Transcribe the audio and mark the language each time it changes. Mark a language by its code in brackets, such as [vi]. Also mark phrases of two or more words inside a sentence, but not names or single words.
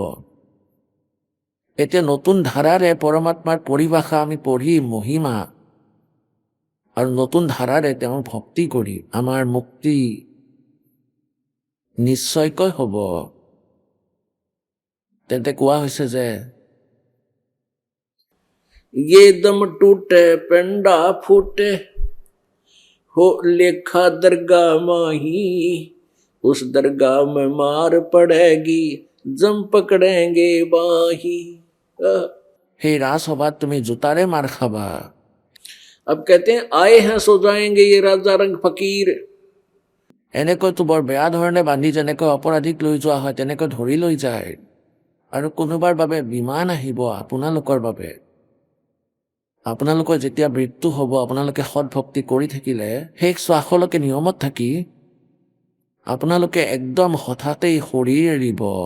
[as] এতিয়া নতুন ধাৰাৰে পৰমাত্মাৰ পৰিভাষা আমি পঢ়ি মহিমা আৰু নতুন ধাৰাৰে তেওঁৰ ভক্তি কৰি আমাৰ মুক্তি নিশ্চয়কৈ হ'ব। তেন্তে কোৱা হৈছে যে [hi] ये दम टूटे पेंडा फूटे हो लेखा दरगाह माही, उस दरगाह में मार पड़ेगी जम पकड़ेंगे बाही। [as] সেই ৰাজসভাত তুমি জোতাৰে মাৰ খাবা। [hi] अब कहते हैं आए हैं सो जाएंगे ये राजा रंग फकीर। [as] এনেকৈতো বৰ বেয়া ধৰণে বান্ধি যেনেকৈ অপৰাধীক লৈ যোৱা হয় তেনেকৈ ধৰি লৈ যায়। আৰু কোনোবাৰ বাবে বিমান আহিব আপোনালোকৰ বাবে। আপোনালোকৰ যেতিয়া মৃত্যু হ'ব, আপোনালোকে সৎভক্তি কৰি থাকিলে শেষ শ্বাসলৈকে নিয়মত থাকি আপোনালোকে একদম হঠাতেই শৰীৰ এৰিব।